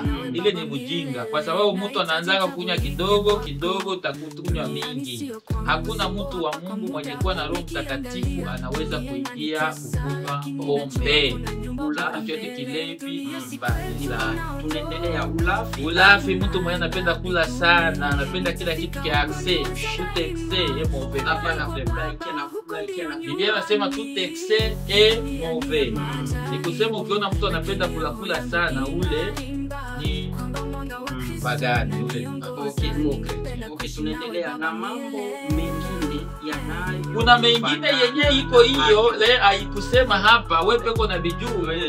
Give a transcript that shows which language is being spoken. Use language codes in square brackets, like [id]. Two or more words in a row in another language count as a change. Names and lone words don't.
[sw] Ile ni ujinga, kwa sababu mtu anaanza kunya kidogo utakunywa mingi. Hakuna mtu wa Mungu mwenye kuwa na Roho Mtakatifu anaweza kuingia kunywa pombe. Ulafi yote kilevi mbaya. Tunaendelea ulafi. Mtu mwenye anapenda kula sana, anapenda kila kitu kia accès, [fr] tout excès est mauvais. Biblia inasema tout excès est mauvais. [sw] Ni kusema ukiona mtu anapenda kula sana, ule ni pagani, ule. Okay, tunaendelea na mambo mengine yanayo. Kuna mengine yenye iko hiyo le haikusema hapa, wewe peko na bijue.